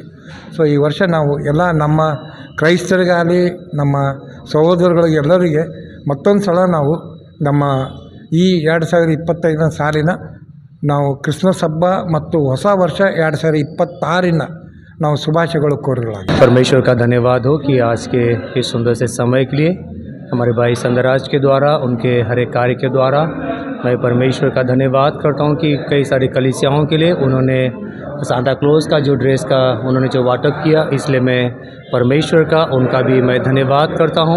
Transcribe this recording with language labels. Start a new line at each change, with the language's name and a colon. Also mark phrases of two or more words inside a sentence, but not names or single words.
Kannada: ಸೊ ಈ ವರ್ಷ ನಾವು ಎಲ್ಲ ನಮ್ಮ ಕ್ರೈಸ್ತರಿಗಾಗಲಿ ನಮ್ಮ ಸಹೋದರಗಳಿಗೆ ಎಲ್ಲರಿಗೆ ಮತ್ತೊಂದು ಸಲ ನಾವು ನಮ್ಮ ಈ 2025ನೇ ಸಾಲಿನ ನಾವು ಕ್ರಿಸ್ಮಸ್ ಹಬ್ಬ ಮತ್ತು ಹೊಸ ವರ್ಷ 2026ನ ನಾವು ಶುಭಾಶಯಗಳು ಕೋರಲಾಗಿದೆ.
Hindi: परमेश्वर का धन्यवाद हो कि आज के इस सुंदर से समय के लिए हमारे भाई संध्याराज के द्वारा, उनके हर एक कार्य के द्वारा मैं परमेश्वर का धन्यवाद करता हूं कि कई सारी कलीसियाओं के लिए उन्होंने सांता क्लॉज का जो ड्रेस का उन्होंने जो वाटअप किया, इसलिए मैं परमेश्वर का उनका भी मैं धन्यवाद करता हूं।